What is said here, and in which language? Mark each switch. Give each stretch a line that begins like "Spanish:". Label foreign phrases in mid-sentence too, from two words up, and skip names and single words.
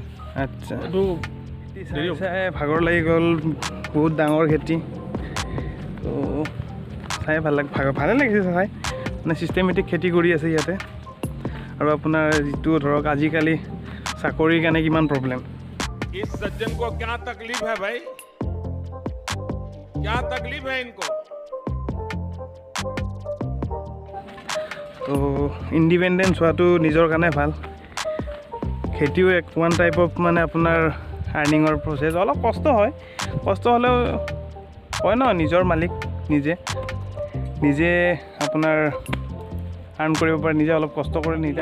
Assamese: আচ্ছা এইটো চাই ভাগৰ লাগি গ'ল বহুত ডাঙৰ খেতি তো চাই ভালে লাগিছে চাই মানে চিষ্টেমেটিক খেতি কৰি আছে ইয়াতে আৰু আপোনাৰ যিটো ধৰক আজিকালি চাকৰিৰ কাৰণে কিমান প্ৰব্লেম
Hindi: इस सज्जन को क्या तकलीफ है भाई क्या तकलीफ है इनको
Assamese: তো ইণ্ডিপেণ্ডেঞ্চ হোৱাটো নিজৰ কাৰণে ভাল খেতিও
English: one type of
Assamese: মানে আপোনাৰ আৰ্নিঙৰ প্ৰচেছ অলপ কষ্ট হ'লেও হয় ন নিজৰ মালিক নিজে আপোনাৰ আৰ্ণ কৰিব পাৰে নিজে অলপ কষ্ট কৰি নিজে